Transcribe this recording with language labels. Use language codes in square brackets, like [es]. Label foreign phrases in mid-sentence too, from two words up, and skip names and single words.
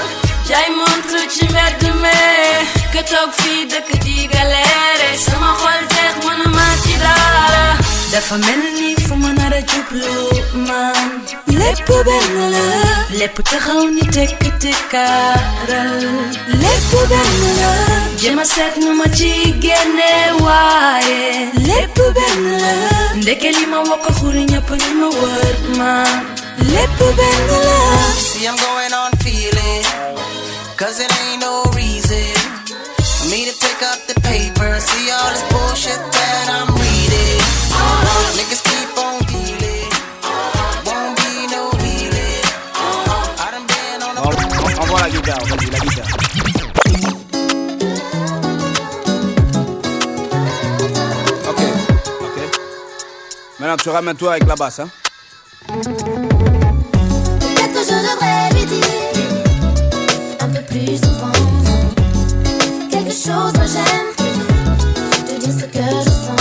[wo] jaay montre ci mbedd me ka toog fii dëkk di galère sama xol teex mënuma ci dara dafa mel ni fu ma nar a jublu man lépp benn la lépp taxaw ni tekk tekkaaral lépp benn la jéema seet nu ma ci génne waaye lépp benn la ndeke li ma wokk xuri ñëpp ni ma wër man lépp benn la [en] see I'm going on feeling cause it ain't no reason for me to pick up the paper and see all this bullshit that I'm reading niggas keep on dealing won't be no healing I done been on the [fr] envoie la guitare, vas-y, la guitare. Ok. Maintenant tu ramènes-toi avec la basse, hein. Peut-être que je devrais lui dire un peu plus souvent quelque chose me gêne de dire ce que je sens.